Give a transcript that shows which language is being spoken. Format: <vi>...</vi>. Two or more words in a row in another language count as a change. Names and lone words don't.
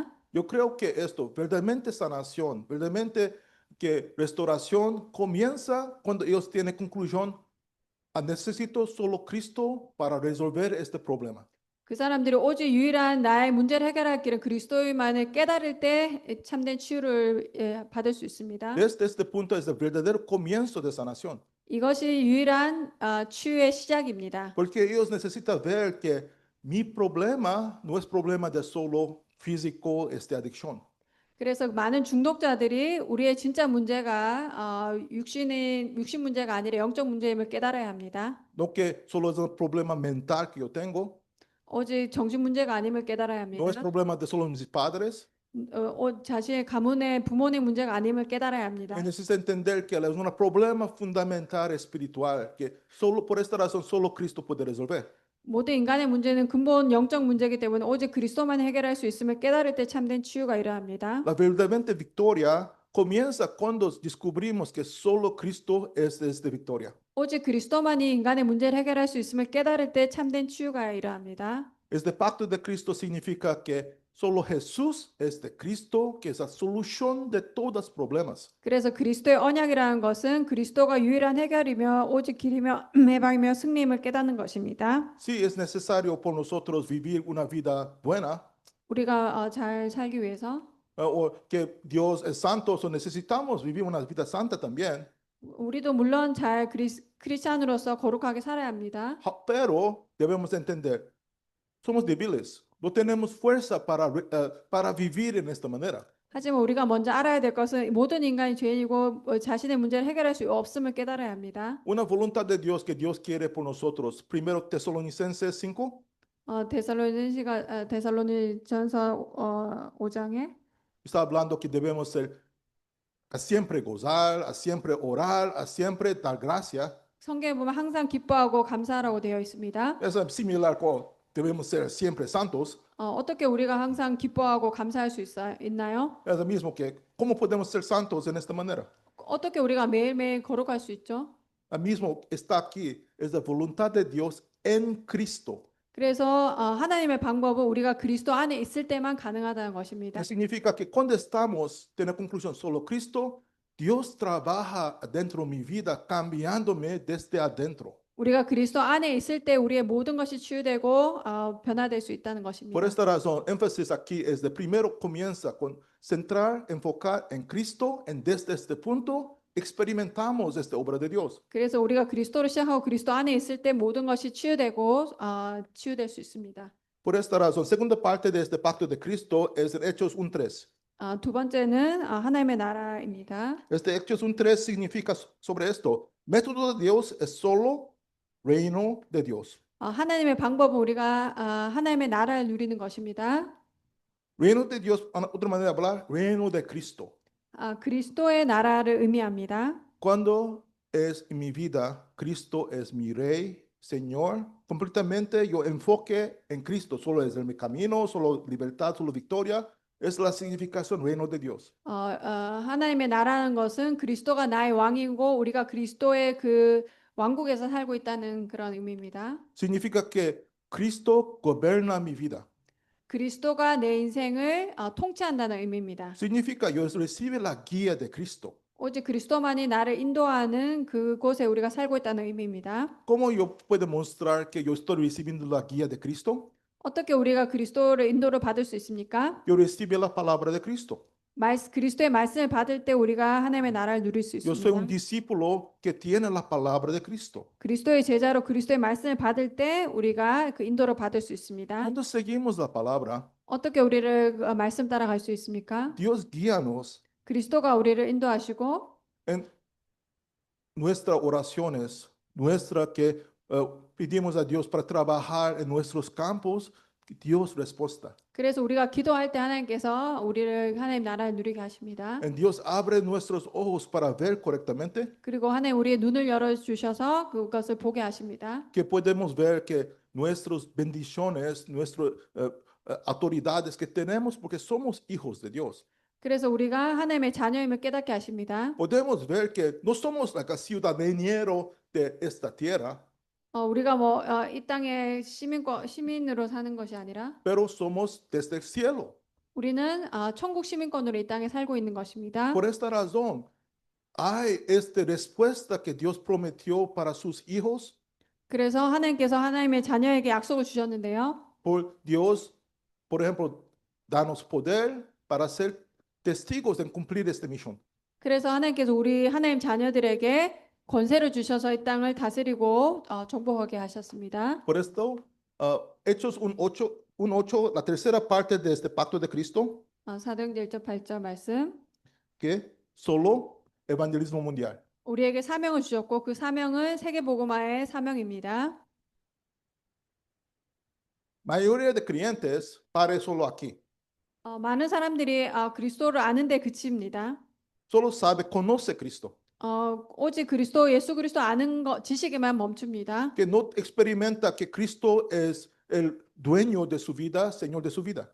<es>Yo creo que esto, verdaderamente sanación, verdaderamente que restauración comienza cuando ellos tienen conclusión, necesito solo Cristo para resolver este problema.</es> <ko>그 사람들이 오직 유일한 나의 문제를 해결할 길은 그리스도만을 깨달을 때 참된 치유를 받을 수 있습니다.</ko> <es>Desde este punto es el verdadero comienzo de sanación.</es> <ko>이것이 유일한 치유의 시작입니다.</ko> <es>Porque ellos necesitan ver que mi problema no es problema de solo físico, adicción.</es> <ko>그래서 많은 중독자들이 우리의 진짜 문제가 육신 문제가 아니라 영적 문제임을 깨달아야 합니다.</ko> <es>No que solo es un problema mental que yo tengo,</es> <ko>오직 정신 문제가 아님을 깨달아야</ko> <es>no es</es> <ko>합니다.</ko> <es>problema de solo mis padres.</es> <ko>자신의 가문의 부모의 문제가 아님을 깨달아야 합니다.</ko> <es>Necesita entender que es un problema fundamental espiritual que solo por esta razón solo Cristo puede resolver.</es> <ko>모든 인간의 문제는 근본 영적 문제이기 때문에 오직 그리스도만 해결할 수 있음을 깨달을 때 참된 치유가 일어납니다.</ko> <es>La verdadera victoria comienza cuando descubrimos que solo Cristo es de victoria.</es> <ko>오직 그리스도만이 인간의 문제를 해결할 수 있음을 깨달을 때 참된 치유가 일어납니다.</ko> <es>Este pacto de Cristo significa que solo Jesús es de Cristo, que es la solución de todos los problemas.</es> <ko>그래서 그리스도의 언약이라는 것은 그리스도가 유일한 해결이며 오직 길이며 해방이며 승리임을 깨닫는 것입니다.</ko> <es>Sí, es necesario por nosotros vivir una vida buena,</es> <ko>우리가 잘 살기 위해서</ko> <es>o que Dios es santo, so necesitamos vivir una vida santa también.</es> <ko>우리도 물론 잘 크리스찬으로서 거룩하게 살아야 합니다.</ko> <es>Pero debemos entender, somos débiles. No tenemos fuerza para vivir en esta manera.</es> <ko>하지만 우리가 먼저 알아야 될 것은 모든 인간이 죄인이고 자신의 문제를 해결할 수 없음을 깨달아야 합니다.</ko> <es>Una voluntad de Dios que Dios quiere por nosotros. Primero Tesalonicenses 5</es> <ko>데살로니전서 5장에</ko> <es>está hablando que debemos ser a siempre gozar, a siempre orar, a siempre dar gracia.</es> <ko>성경에 보면 항상 기뻐하고 감사하라고 되어 있습니다.</ko> <es>Es similar con debemos ser siempre santos.</es> <ko>어떻게 우리가 항상 기뻐하고 감사할 수 있나요?</ko> <es>Es lo mismo que cómo podemos ser santos en esta manera.</es> <ko>어떻게 우리가 매일매일 거룩할 수 있죠?</ko> <es>Lo mismo está aquí, es la voluntad de Dios en Cristo.</es> <ko>그래서 하나님의 방법은 우리가 그리스도 안에 있을 때만 가능하다는 것입니다.</ko> <es>Significa que cuando estamos en la conclusión solo Cristo, Dios trabaja dentro de mi vida cambiándome desde adentro.</es> <ko>우리가 그리스도 안에 있을 때 우리의 모든 것이 치유되고 변화될 수 있다는</ko> <es>Por</es> <ko>것입니다.</ko> <es>esta razón, énfasis aquí es de primero comienza con centrar, enfocar en Cristo, y desde este punto experimentamos esta obra de Dios.</es> <ko>그래서 우리가 그리스도를 시작하고 그리스도 안에 있을 때 모든 것이 치유되고 치유될 수 있습니다.</ko> <es>Por esta razón, segunda parte de este pacto de Cristo es en Hechos 1:3.</es> <ko>두 번째는 하나님의 나라입니다.</ko> <es>Este Hechos 1:3 significa sobre esto, método de Dios es solo reino de Dios.</es> <ko>하나님의 방법은 우리가 하나님의 나라를 누리는 것입니다.</ko> <es>Reino de Dios, otra manera de hablar, reino de Cristo.</es> <ko>그리스도의 나라를 의미합니다.</ko> <es>Cuando es en mi vida, Cristo es mi rey, Señor, completamente yo enfoque en Cristo, solo es mi camino, solo libertad, solo victoria, es la significación reino de Dios.</es> <ko>하나님의 나라는 것은 그리스도가 나의 왕이고 우리가 그리스도의 그 왕국에서 살고 있다는 그런 의미입니다.</ko> <es>Significa que Cristo gobierna mi vida.</es> <ko>그리스도가 내 인생을 통치한다는 의미입니다.</ko> <es>Significa yo recibe la guía de Cristo.</es> <ko>오직 그리스도만이 나를 인도하는 그곳에 우리가 살고 있다는 의미입니다.</ko> <es>¿Cómo yo puedo mostrar que yo estoy recibiendo la guía de Cristo?</es> <ko>어떻게 우리가 그리스도를 인도를 받을 수 있습니까?</ko> <es>Yo recibo la palabra de Cristo.</es> <ko>그리스도의 말씀을 받을 때 우리가 하나님의 나라를 누릴 수</ko> <es>Yo soy un</es> <ko>있습니다.</ko> <es>discípulo que tiene la palabra de Cristo.</es> <ko>그리스도의 제자로 그리스도의 말씀을 받을 때 우리가 그 인도를 받을 수 있습니다.</ko> <es>Cuando seguimos la palabra,</es> <ko>어떻게 우리를 말씀 따라갈 수 있습니까?</ko> <es>Dios guíanos</es> <ko>그리스도가 우리를 인도하시고</ko> <es>en nuestras oraciones, que pedimos a Dios para trabajar en nuestros campos, Dios respuesta.</es> <ko>그래서 우리가 기도할 때 하나님께서 우리를 하나님 나라를 누리게 하십니다.</ko> <es>En Dios abre nuestros ojos para ver correctamente,</es> <ko>그리고 하나님 우리의 눈을 열어 주셔서 그것을 보게 하십니다.</ko> <es>que podemos ver que nuestras bendiciones, nuestras autoridades que tenemos porque somos hijos de Dios.</es> <ko>그래서 우리가 하나님의 자녀임을 깨닫게 하십니다.</ko> <es>Podemos ver que no somos</es> <en>like a</en> <es>ciudadanero de esta tierra,</es> <ko>우리가 이 땅의 시민으로 사는 것이 아니라</ko> <es>pero somos desde el cielo.</es> <ko>우리는 천국 시민권으로 이 땅에 살고 있는 것입니다.</ko> <es>Por esta razón, hay esta respuesta que Dios prometió para sus hijos.</es> <ko>그래서 하나님께서 하나님의 자녀에게 약속을 주셨는데요.</ko> <es>Por Dios, por ejemplo, danos poder para ser testigos en cumplir esta misión.</es> <ko>그래서 하나님께서 우리 하나님 자녀들에게 권세를 주셔서 이 땅을 다스리고 정복하게 하셨습니다.</ko> <es>Por esto, Hechos 1:8, la tercera parte de este pacto de Cristo,</es> <ko>사도행전 1장 8절 말씀.</ko> <es>que solo evangelismo mundial.</es> <ko>우리에게 사명을 주셨고 그 사명은 세계복음화의 사명입니다.</ko> <es>Mayoría de creyentes pare solo aquí.</es> <ko>많은 사람들이 그리스도를 아는데 그칩니다.</ko> <es>Solo sabe, conoce Cristo.</es> <ko>오직 예수 그리스도 아는 것, 지식에만 멈춥니다.</ko> <es>Que no experimenta que Cristo es el dueño de su vida, Señor de su vida.</es>